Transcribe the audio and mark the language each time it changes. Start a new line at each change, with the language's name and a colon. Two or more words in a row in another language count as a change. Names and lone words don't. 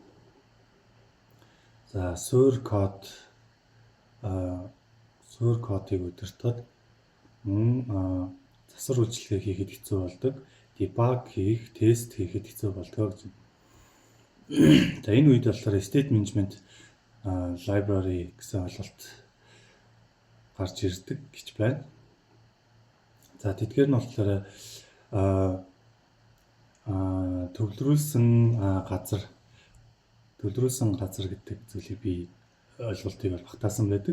Mongolian: За суурь кодыг удирдахад мөн засвар үйлчилгээ хийхэд хэцүү болдог. Debug хийх, тест хийхэд хэцүү болдог гэж. За энэ үед болохоор
English: state management library
Mongolian: гэсэн ойлголт гарч ирдэг гэж байна. За тэдгээр нь болохоор төвлөрүүлсэн газар гэдэг зүйлийг би ойлголтыг багтаасан байдаг.